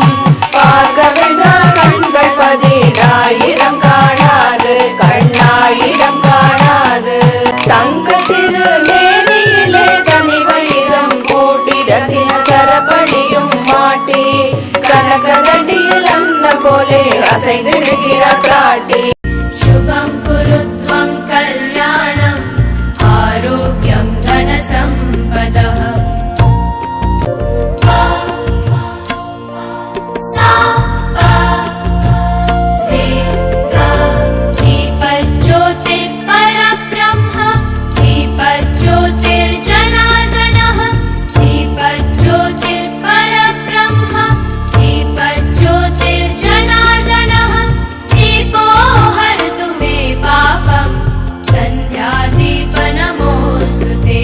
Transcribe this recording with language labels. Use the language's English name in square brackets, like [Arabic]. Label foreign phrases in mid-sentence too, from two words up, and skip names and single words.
[Tamil] பார்க்கவென்றால் கண்கள் 10,000 காணாது, கண்ணாயிரம் காணாது. தங்கத்திரு மேனியிலே தனி வைரம் கூட்டி ரத்தின சரபணியும் மாட்டி, கனகதண்டியில் அன்ன போலே அசைந்திடுகிறார் பிராட்டி. [Sanskrit] शुभं कुरुत्वं कल्याणम् आरोग्यं धनसम्पदः. दीपज्योतिर्जनार्दनः दीपज्योतिर्परब्रह्म दीपज्योतिर्जनार्दनः दीपो हरतु मे पापं सन्ध्यादीप नमोऽस्तु ते.